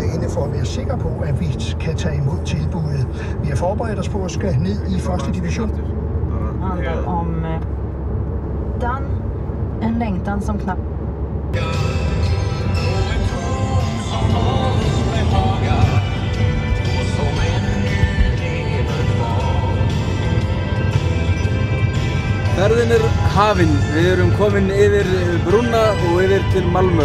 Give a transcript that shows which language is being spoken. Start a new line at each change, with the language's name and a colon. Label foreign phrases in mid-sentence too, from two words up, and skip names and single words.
Danish: for at være sikre på, at vi kan tage imod tilbuddet. Vi har forberedt os på at skal ned i første division.
Swedish: Handlar om en längtan som knappt...
Icelandic: Ferðin hafin. Við erum komin yfir brúna og yfir til Malmö.